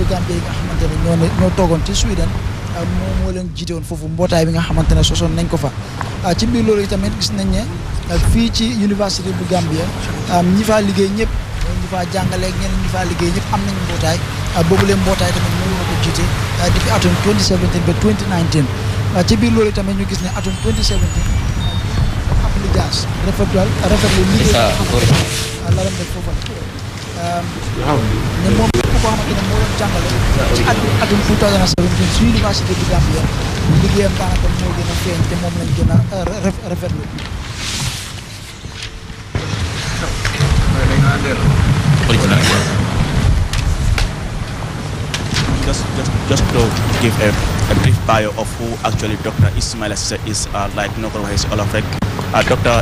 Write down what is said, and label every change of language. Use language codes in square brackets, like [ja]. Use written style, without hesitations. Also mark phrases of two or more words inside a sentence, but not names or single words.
[wo] Gambie yi nga xamante ne ñoo toogoon ci Sweden moom moo leen jiite woon foofu mbootaay bi nga xamante ne sosoon nañ ko fa ci biir loolu tamit gis nañ ne fii ci université bu Gambia ñi faa liggéey ñëpp ñi faa jàngaleeg ñeneen ñi faa liggéey ñëpp am nañ mbootaay boobu leen mbootaay tamit moom moo ko jiite depuis atum 2017 ba 2019 ci biir loolu tamit ñu gis ne atum 2017 ab lijaas rafetlu liggéey la ram def foofu ne moom ku ko xamante ne moo doon jàngale ci atum 2017 ci université bu Gambia liggéeyam daanaka moo gën a feeñ te moom lañ gën a rafetlu [en] Just to give a brief bio of who actually Dr. Ismaila Ceesay is, like Nokor Wahis Olafrek. Dr.